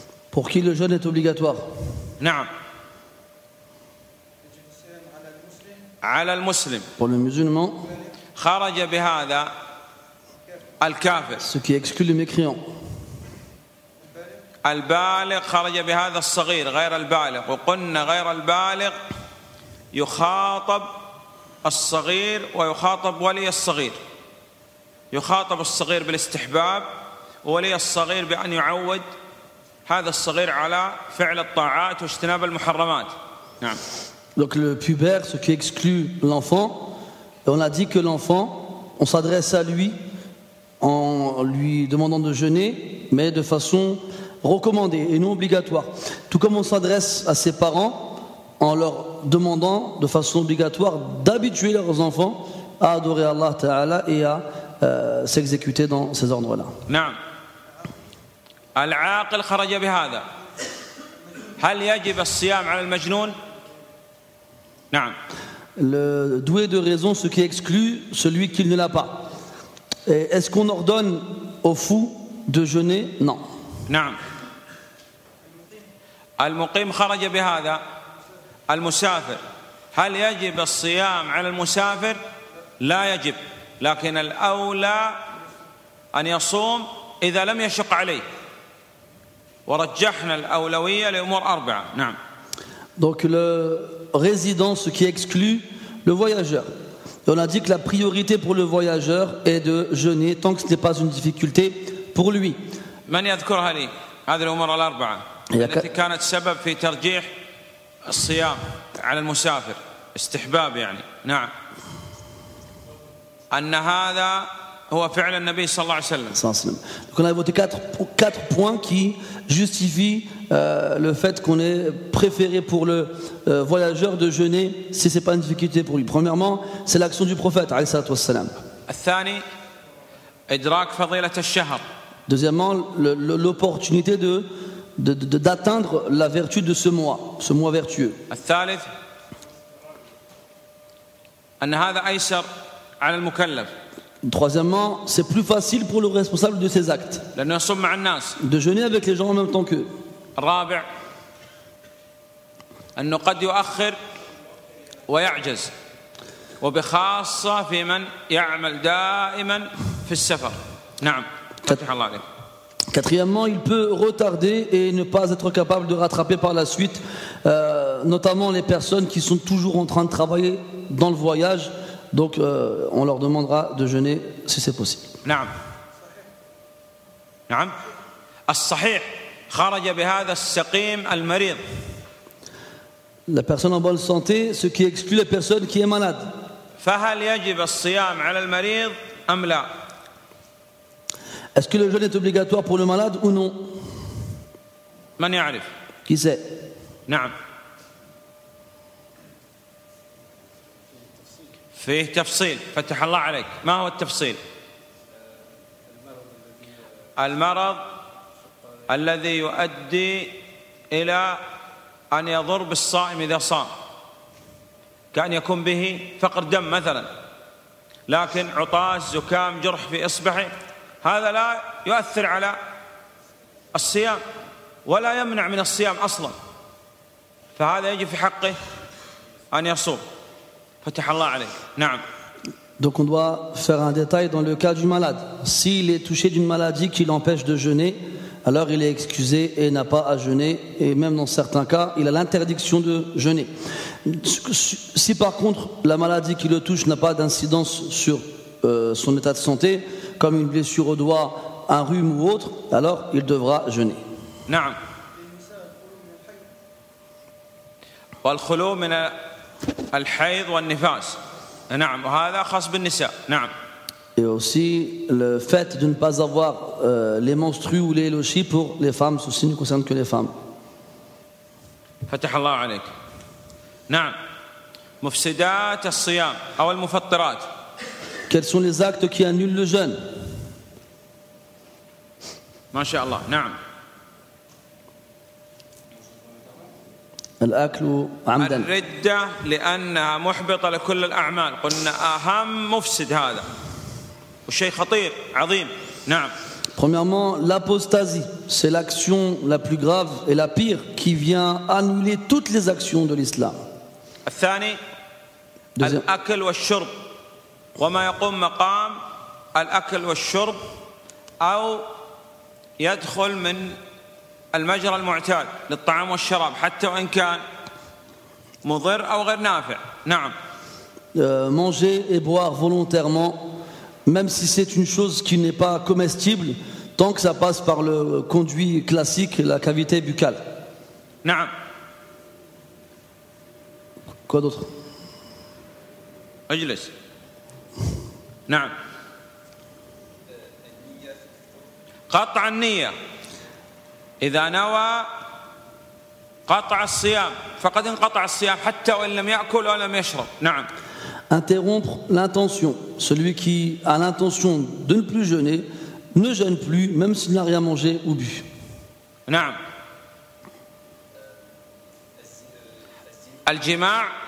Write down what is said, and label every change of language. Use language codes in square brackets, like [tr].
[fr] Pour qui le jeûne est obligatoire? [ar] نعم. على المسلم. [fr] Pour le musulman. [ar] خرج بهذا الكافر. [fr] Ce qui exclut les mécréants. [ar] البالغ خرج بهذا الصغير غير البالغ، وقلنا غير البالغ يخاطب الصغير ويخاطب ولي الصغير. يخاطب الصغير بالاستحباب وولي الصغير بأن يعود هذا الصغير على فعل الطاعات واجتناب المحرمات. نعم. [fr] Donc le pubère, ce qui exclut l'enfant, on a dit que l'enfant, on s'adresse à lui en lui demandant de jeûner, mais de façon recommandée et non obligatoire. Tout comme on s'adresse à ses parents en leur demandant de façon obligatoire d'habituer leurs enfants à adorer Allah Ta'ala et à s'exécuter dans ces ordres-là. [ar] نعم. العاقل خرج بهذا. هل يجب الصيام على المجنون؟ نعم. [fr] Le doué de raison, ce qui exclut celui qui ne l'a pas. Et est-ce qu'on ordonne au fou de jeûner? Non. [ar] نعم. المقيم خرج بهذا. المسافر هل يجب الصيام على المسافر؟ لا يجب، لكن الأولى أن يصوم إذا لم يشق عليه، ورجحنا الأولوية لأمور 4. نعم. [fr] Donc le résident, ce qui exclut le voyageur. Et on a dit que la priorité pour le voyageur est de jeûner tant que ce n'est pas une difficulté pour lui. [ar] من يذكرها لي هذه الأمور 4 التي كانت سبب في ترجيح الصيام على المسافر استحباب يعني. نعم. أن هذا هو فعل النبي صلى الله عليه وسلم. [fr] Donc on a évoqué quatre points qui justifient le fait qu'on est préféré pour le voyageur de jeûner si ce n'est pas une difficulté pour lui. Premièrement, c'est l'action du prophète [ar] alayhi salatu wassalam. الثاني إدراك فضيلة الشهر. [fr] Deuxièmement, l'opportunité d'atteindre la vertu de ce mois vertueux. [ar] الثالث أن هذا أيسر على المكلف. [fr] Troisièmement, c'est plus facile pour le responsable de ses actes [ar] لأنه يصوم مع الناس. [fr] de jeûner avec les gens en même temps qu'eux. [ar] الرابع أنه قد يؤخر ويعجز، وبخاصة في من يعمل دائما في السفر. نعم. فتح الله عليك. [fr] Quatrièmement, il peut retarder et ne pas être capable de rattraper par la suite, notamment les personnes qui sont toujours en train de travailler dans le voyage. Donc on leur demandera de jeûner si c'est possible. [ar] نعم. نعم. الصحيح خرج بهذا السقيم المريض. [fr] La personne en bonne santé, ce qui exclut la personne qui est malade. [ar] فهل يجب الصيام على المريض أم لا؟ [fr] Est-ce que le jeûne est obligatoire pour le malade ou non? [ar] من يعرف؟ [fr] Qui sait? [ar] نعم. فيه تفصيل. فتح الله عليك. ما هو التفصيل؟ المرض الذي يؤدي إلى أن يضر بالصائم إذا صام، كأن يكون به فقر دم مثلا، لكن عطاس زكام جرح في إصبعه، هذا لا يؤثر على الصيام ولا يمنع من الصيام أصلا، فهذا يجب في حقه أن يصوم. فتح الله عليك. نعم. [fr] Donc on doit faire un détail dans le cas du malade. S'il est touché d'une maladie qui l'empêche de jeûner, alors il est excusé et n'a pas à jeûner, et même dans certains cas, il a l'interdiction de jeûner. Si par contre la maladie qui le touche n'a pas d'incidence sur son état de santé, comme une blessure au doigt, un rhume ou autre, alors il devra jeûner. [ar] نعم. والخلو من الحيض والنفاس. نعم. وهذا خاص بالنساء. نعم. [fr] Et aussi le fait de ne pas avoir les menstrues ou les lochis pour les femmes, ceci ne concerne que les femmes. [ar] فتح الله عليك. نعم. مفسدات الصيام أو المفطرات. [fr] Quels sont les actes qui annulent le jeûne? [ar] ما شاء الله. نعم. الأكل عمدا. الردة لأنها محبطة لكل الأعمال، قلنا أهم مفسد هذا وشيء خطير عظيم. نعم. [fr] Premièrement, l'apostasie, c'est l'action la plus grave et la pire qui vient annuler toutes les actions de l'islam. [ar] الثاني الأكل والشرب وما يقوم مقام الأكل والشرب أو يدخل من المجرى المعتاد للطعام والشراب حتى وإن كان مضر أو غير نافع. نعم. [fr] manger et boire volontairement, même si c'est une chose qui n'est pas comestible, tant que ça passe par le conduit classique, la cavité buccale. [ar] نعم. [fr] Quoi d'autre? [ar] اجلس. نعم. قطع النية إذا نوى قطع الصيام فقد انقطع الصيام حتى وإن لم يأكل ولم يشرب. نعم. [fr] Interrompre l'intention. Celui qui a l'intention de ne plus jeûner ne jeûne plus, même s'il n'a rien mangé ou bu. [ar] نعم. الجماع.